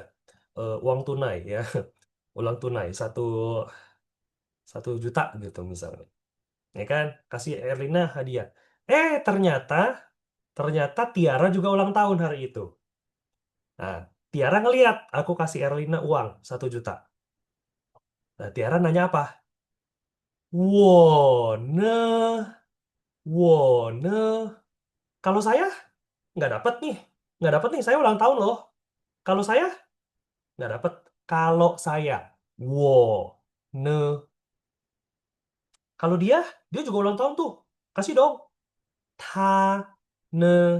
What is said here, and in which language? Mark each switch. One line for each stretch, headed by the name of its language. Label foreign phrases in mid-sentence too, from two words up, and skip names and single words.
Indonesian: Uang tunai ya, uang tunai 1 juta gitu misalnya. Ya kan, kasih Erlina hadiah. Ternyata ternyata Tiara juga ulang tahun hari itu. Nah, Tiara ngeliat aku kasih Erlina uang 1 juta. Nah, Tiara nanya apa?
Chinese: 我呢？我呢？
Indonesian: Kalau saya nggak dapet nih, nggak dapet nih. Saya ulang tahun loh. Kalau saya nggak dapet. Kalau saya,
Chinese: 我呢?
Indonesian: Kalau dia juga ulang tahun tuh. Kasih dong.
Chinese: 他呢?